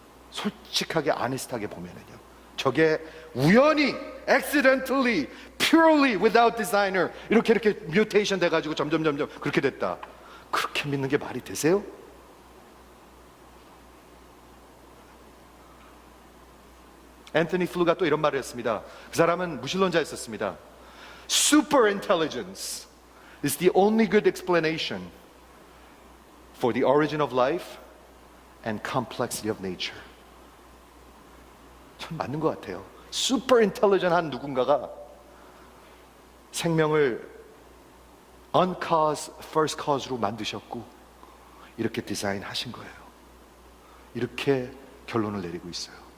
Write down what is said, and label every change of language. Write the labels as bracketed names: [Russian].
[Korean] 솔직하게 아네스트하게 보면은요. 저게 우연히, [English] accidentally, purely without designer [Korean] 이렇게 뮤테이션 돼가지고 점점 그렇게 됐다. 그렇게 믿는 게 말이 되세요? 앤서니 플루가 또 이런 말을 했습니다. 그 사람은 무신론자였었습니다. [English] Super intelligence is the only good explanation for the origin of life and complexity of nature. [Korean] 참 맞는 것 같아요. [English] Super intelligent [Korean] 한 누군가가 생명을 [English] uncause, first cause [Korean] 로 만드셨고 이렇게 디자인하신 거예요. 이렇게 결론을 내리고 있어요.